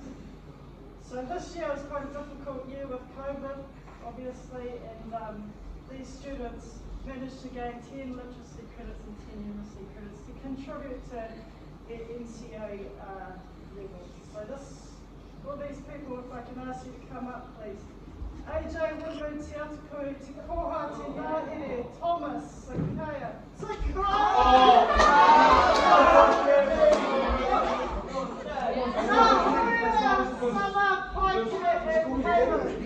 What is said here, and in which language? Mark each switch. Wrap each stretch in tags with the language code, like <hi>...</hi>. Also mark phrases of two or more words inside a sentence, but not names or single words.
<en>So this year was quite a difficult year with COVID, obviously, and these students managed to gain 10 literacy credits and 10 numeracy credits to contribute to their NCA levels. So all these people, if I can ask you to come up, please. AJ Woodward, Te Atakui, Te Koha, Te Ngāhere, Thomas, Sakaya. Sama, Paike, and Caleb.</en>